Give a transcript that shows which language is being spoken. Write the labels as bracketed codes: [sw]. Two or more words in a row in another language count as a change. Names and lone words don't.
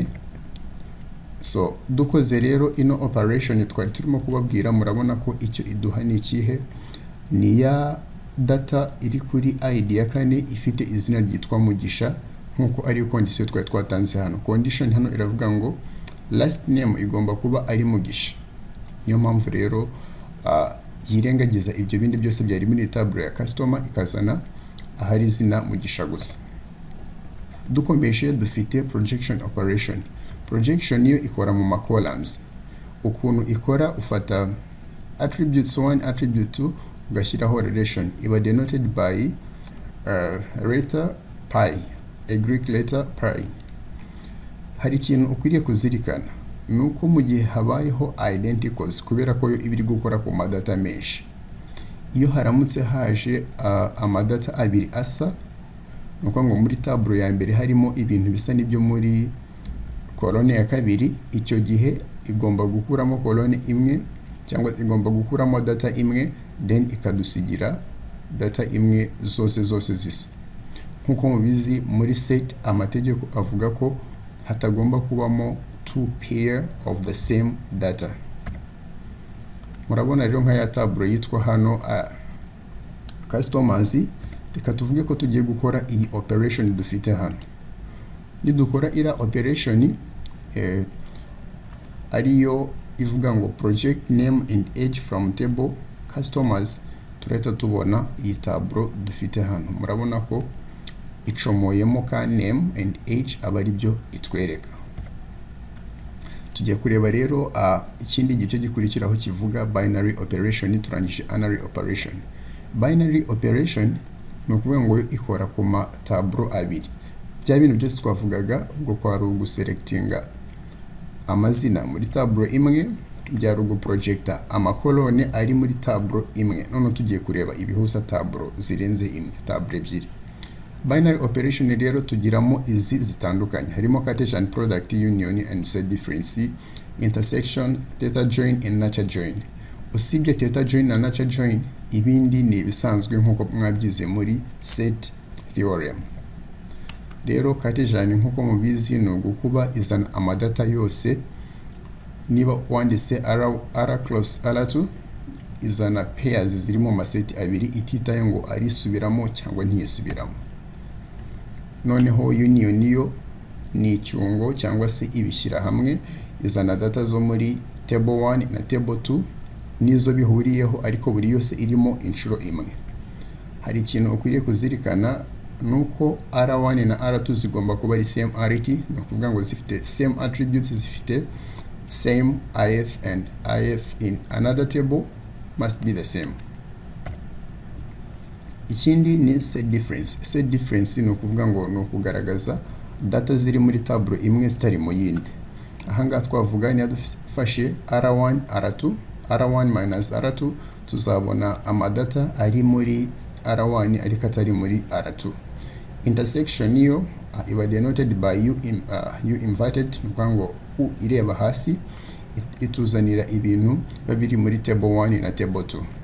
[rw] So dukoze rero ino operation twari turimo kubabwira, murabona ko icyo iduha ni ikihe, ni ya data iri kuri id ya 4 ifite izina ryitwa mugisha, nkuko ari condition twari twatanze hano. Condition hano iravuga ngo [en] last name [rw] igomba kuba ari mugisha. Niyo mpamvu rero yirengagiza ibyo bindi byose byari muri table ya customer ikazana ahari izina mugisha gusa. Dukomeje dufite [en] projection operation. [rw] Projection yo ikora mu columns. Ukuntu ikora, ufata [en] attributes 1 attribute 2 [rw] ugashyiraho relation, iba [en] denoted by letter pi, a Greek letter pi. [rw] Hari ikintu ukwiriye kuzirikana, nuko mu gihe habayeho identicals, kubera ko yo ibiri gukora ku madata menshi, iyo haramutse haje amadata abiri asa, nuko ngo muri table ya mbere harimo ibintu bisa n'ibyo muri kolone ya kabiri, icyo gihe igomba gukuramo kolone imwe cyangwa igomba gukuramo data imwe, then ikadusigira data imwe zose zisa. Nkuko mubizi muri set amategeko avuga ko hatagomba kubamo 2 [en] pair of the same data. [rw] Murabona rero nka ya table yitwa hano customers. Reka tuvuge ko tugiye gukora iyi operation dufite hano. Nidukora ira operation ariyo ivuga ngo [en] project name and age from table customers, [rw] turahita tubona iyi table dufite hano. Murabona ko icomoyemo ka [en] name and age [rw] aba ari byo itwereka. Tugiye kureba rero ikindi gice gikurikiraho kivuga [en] binary operation. [rw] Turangije [en] unary operation. Binary operation [rw] ni ukuvuga ngo ikora ku ma table abiri. Bya bintu byose twavugaga ubwo kwari uguselectinga amazina muri table imwe, byari uguprojecta amakolone ari muri table imwe. None tugiye kureba ibihuza table zirenze imwe, table ebyiri. [en] Binary operation [rw] rero tugiramo izi zitandukanye, harimo [en] Cartesian product, union and set difference, intersection, theta join and nature join. [rw] Usibye [en] theta join [rw] na [en] nature join, [rw] ibindi ni ibisanzwe nkuko mwabyize muri [en] set theorem. [rw] Rero Cartesian nkuko mubizi ni ugukuba izana amadata yose, niba wanditse R close R2 izana pairs ziri mu maseti abiri ititaye ngo ari subiramo cyangwa ntiyisubiramo. Noneho union niyo ni icyungo cyangwa se ibishyira hamwe, izana data zo muri table 1 na table 2 nizo bihuriyeho, ariko buri yose irimo inshuro imwe. Hari ikintu ukwiriye kuzirikana, nuko R1 na R2 zigomba kuba ari [en] same arity, [rw] no kuvuga ngo zifite [en] same attributes, [rw] zifite [en] same ith, and ith in another table must be the same. [rw] Ikindi ni [en] set difference. Set difference [rw] ni ukuvuga ngo ni ukugaragaza data ziri muri table imwe zitari mu yindi. Ahangaha twavuga ni dufashe R1 R2, R1 minus R2, tuzabona amadata ari muri R1 ariko atari muri R2. Intersection niyo iba denoted by [en] u inverted, [rw] nukuvuga ngo u ireba hasi ituzanira ibintu babiri muri table 1 na table 2.